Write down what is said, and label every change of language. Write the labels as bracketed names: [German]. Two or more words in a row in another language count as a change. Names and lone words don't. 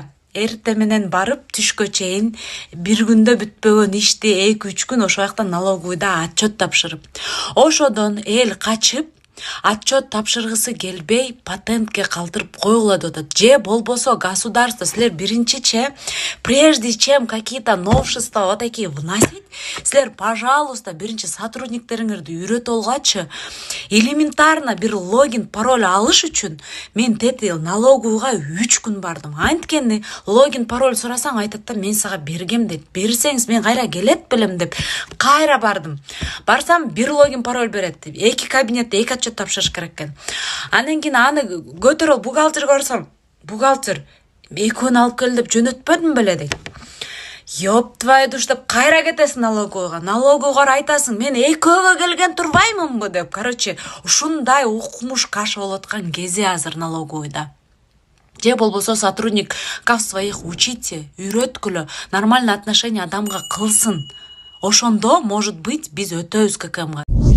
[Kyrgyz] Эрте менен барып түшкө чейин бир күндө бүтпөгөн ишти 2-3 күн ошол жакта налоговыйда отчет тапшырып. Ошодон эл качып, отчет тапшыргысы келбей, патентке калтырып койгула деп атат. Же болбосо государство силер биринчиче, [Russian] прежде чем какие-то новшества вот такие вносить, [Kyrgyz] силер, пожалуйста, биринчи сотрудниктериңерди үйрөтүп алгачы, элементарно бир логин, пароль алыш үчүн мен тети налоговыйга 3 күн бардым. Анткени логин, пароль сурасаң айтат да, мен сага бергем деп. Берсеңиз мен кайра келет белем деп. Кайра бардым. Барсам бир логин, пароль берет. 2 кабинетте 2 отчет тапшырыш керек экен. Анан кийин аны көтөрүп бухгалтерге барсам, бухгалтер экөөнү алып кел деп жөнөтпөдүм беле дейт. [Russian] Ёп твою душ [Kyrgyz] деп кайра кетесиң налоговыйга. Налоговыйга айтасың, мен экөөгө келген турбаймынбы деп. Короче, ушундай укмуш каша болуп аткан кези азыр налоговыйда. Же болбосо [Russian] сотрудник как своих учите, [Kyrgyz] үйрөткүлө, [Russian] нормальный отношение [Kyrgyz] адамга кылсын. Ошондо, [Russian] может быть, [Kyrgyz] биз өтөбүз ККМга.